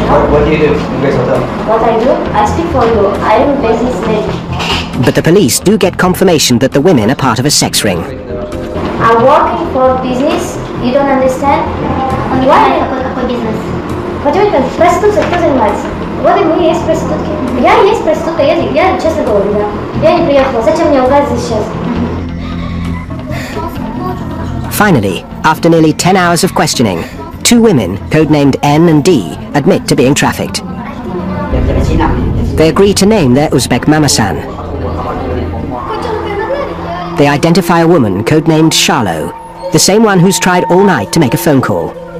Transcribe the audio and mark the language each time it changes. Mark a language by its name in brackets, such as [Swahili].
[English] What do you do in Grace Hotel? What I do? I speak for you. I am a businessman. But the police do get confirmation that the women are part of a sex ring. I'm working for business You don't understand? Why? [Russian] Какой бизнес? Почему проституция кто занимается? Вот и мы есть проститутки. Я есть проститутка, я честно говорю, да. Я не приехала. Зачем мне лгать здесь сейчас? [English] Finally, after nearly 10 hours of questioning, 2 women, codenamed N and D, admit to being trafficked. They agree to name their Uzbek mamasan. They identify a woman codenamed Charlo, the same one who's tried all night to make a phone call.